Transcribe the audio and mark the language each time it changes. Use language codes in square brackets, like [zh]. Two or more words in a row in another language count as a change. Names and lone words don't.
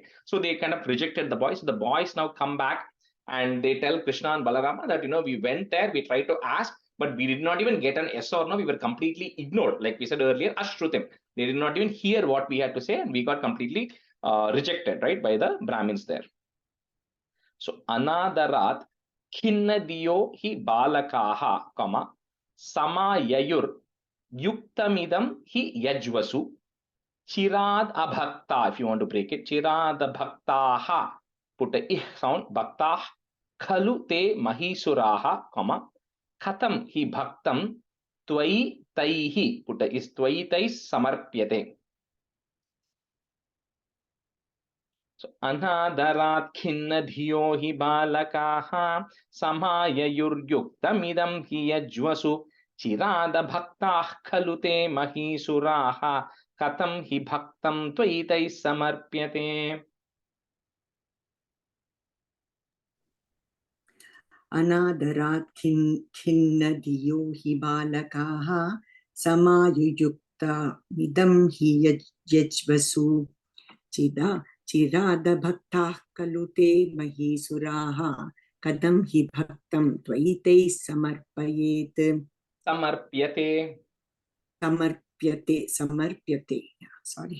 [en] So they kind of rejected the boys. So the boys now come back and they tell Krishna and Balarama that, we went there, we tried to ask, but we did not even get an yes or no. We were completely ignored. Like we said earlier, Ashrutim. They did not even hear what we had to say, and we got completely rejected, right, by the Brahmins there. [sa] So अनादरात् खिन्नधियो हि बालकाः समाययुर् युक्तमिदं हि यज्वसु चिराद् अभक्त. [en] If you want to break it, [sa] चिराद् अभक्ताः, [en] put a ih sound, [sa] भक्ताः खलु ते महीसुराः कथं हि भक्तं त्वयि तैः, [en] put a is [sa] त्वयि तैः समर्प्यते. So अनादरात् खिन्नधियो हि बालकाः समाययुर्युक्तमिदं हि यज्वसु चिराद भक्ताः खलु ते महीसुराः कथं हि भक्तं त्वयितैः समर्प्यते. अनादरात् खिन्नधियो हि बालकाः समायुयुक्तमिदं हि यज्वसु चिरादभक्ताः खलु ते महीसुराः कथं हि भक्तं त्वयि तैः समर्पयेत् समर्प्यते sorry.